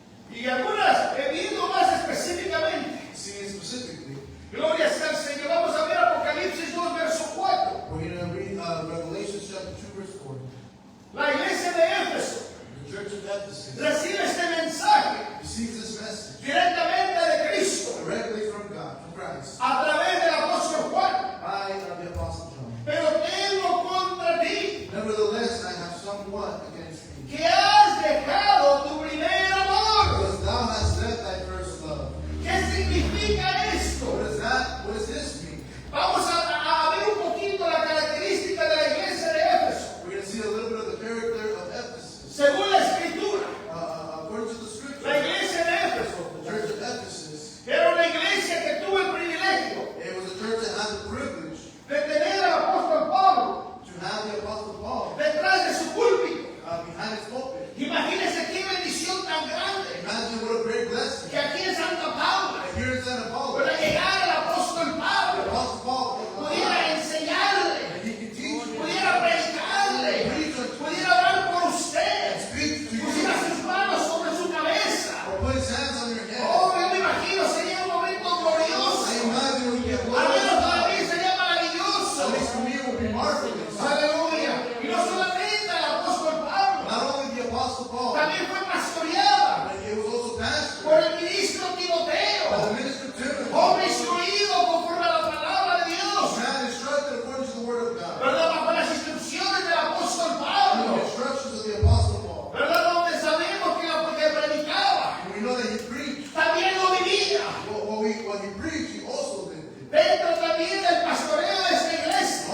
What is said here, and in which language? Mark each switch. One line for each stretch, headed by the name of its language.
Spanish: Y algunas, viendo más específicamente,
English: see specifically.
Spanish: gloria sea al Señor. Vamos a ver Apocalipsis 2, verso 4.
English: We're going to read Revelation chapter 2, verse 4.
Spanish: La iglesia de Éfeso
English: The church of Ephesus
Spanish: recibe este mensaje
English: receives this message
Spanish: directamente de Cristo
English: directly from God, from Christ,
Spanish: a través del apóstol Juan.
English: by the Apostle John.
Spanish: Pero tengo contra ti
English: Nevertheless, I have somewhat against thee,
Spanish: que has dejado tu primer amor.
English: because thou hast left thy first love.
Spanish: ¿Qué significa esto?
English: What is that? What does this mean?
Spanish: Vamos a ver un poquito la característica de la iglesia de Éfeso.
English: We're going to see a little bit of the character of Ephesus.
Spanish: Según la escritura,
English: According to the
Spanish: la
English: scripture,
Spanish: iglesia de Éfeso
English: the church of Ephesus,
Spanish: era una iglesia que tuvo el privilegio
English: it was a church that had the privilege
Spanish: de tener al apóstol Pablo
English: to have the Apostle Paul
Spanish: detrás de su púlpito.
English: behind his pulpit.
Spanish: Imagínense qué bendición tan grande
English: Imagine what a great blessing.
Spanish: que aquí en Santa Paula
English: And here in Santa Paula,
Spanish: pueda llegar el apóstol
English: the
Spanish: Pablo,
English: Apostle Paul,
Spanish: pudiera enseñarle,
English: and he can teach you,
Spanish: pudiera predicarle, pudiera hablar por usted,
English: speak to
Spanish: pusiera
English: you,
Spanish: sus manos sobre su cabeza.
English: or put his hands on your head.
Spanish: Oh, yo me imagino, sería un momento glorioso.
English: I imagine it would be a
Spanish: Al
English: glorious
Spanish: menos para
English: time.
Spanish: mí sería maravilloso.
English: At least for me, it would be marvelous.
Spanish: Aleluya. Y no solamente el apóstol Pablo,
English: Not only the Apostle Paul,
Spanish: también fue pastoreada
English: but he was also pastor
Spanish: por el ministro
English: by
Spanish: Timoteo,
English: the minister Timothy,
Spanish: hombre instruido conforme a la palabra de Dios,
English: man instructed according to the word of God,
Spanish: ¿verdad? Bajo las instrucciones del apóstol
English: and the
Spanish: Pablo,
English: instructions of the Apostle Paul.
Spanish: ¿verdad? Donde sabemos que lo que predicaba
English: And we know that he preached.
Spanish: también lo vivía
English: What he preached, he also lived it.
Spanish: dentro también del pastoreo de esta iglesia.